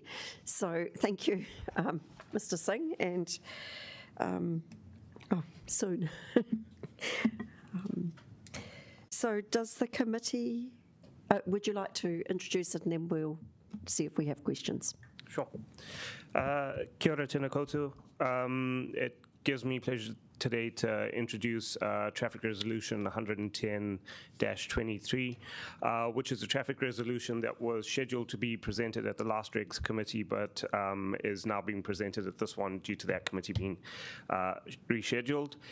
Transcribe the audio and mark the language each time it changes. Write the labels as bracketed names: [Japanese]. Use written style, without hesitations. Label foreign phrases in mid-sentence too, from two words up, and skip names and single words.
[English] So thank you, Mr. Singh, and soon. So does the committee, would you like to introduce it and then we'll see if we have questions? Sure. [Māori] Kia ora tēnā koutou. [English] It gives me pleasure today to introduce Traffic Resolution 110-23, which is a traffic resolution that was scheduled to be presented at the last Regs Committee, but is now being presented at this one due to that committee being rescheduled.